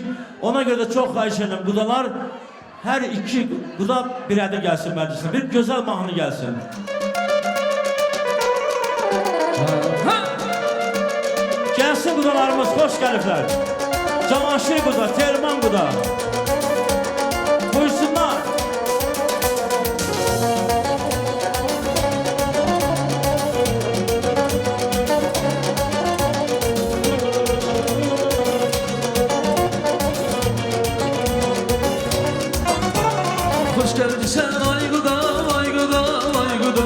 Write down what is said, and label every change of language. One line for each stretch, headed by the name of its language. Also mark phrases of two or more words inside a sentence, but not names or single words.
Azerbaijani: Ona görə də çox xahiş edirəm, qudalar hər 2 quda bir ədə gəlsin məclisinə, bir gözəl mahnı gəlsin. Gəlsin qudalarımız, xoş gəliblər. Cavanşir quda, Telman quda. Buyursunlar.
Turkish: Hoş geldin sen ay gudam, ay gudam, ay gudam.